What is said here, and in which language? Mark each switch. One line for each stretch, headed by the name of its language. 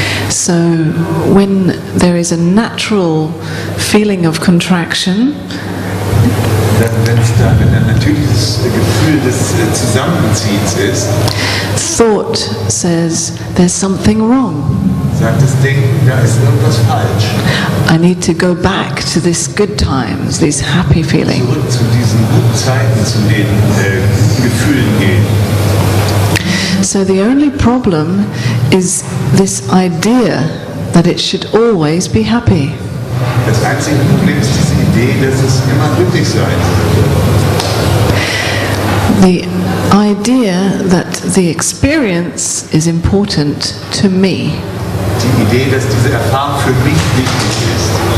English: So when there is a natural feeling of contraction,
German: Wenn ein natürliches Gefühl des Zusammenziehens ist,
English: thought says there's something wrong.
German: sagt das Denken, da ist irgendwas falsch.
English: I need to go back to this good times, these happy feelings.
German: Zurück zu diesen guten Zeiten, zu den guten Gefühlen gehen.
English: So the only problem is this idea that it should always be happy.
German: Das einzige Problem ist diese Idee, dass es immer glücklich sein sollte.
English: The idea that the experience is important to me.
German: Die Idee, dass diese Erfahrung für mich wichtig ist.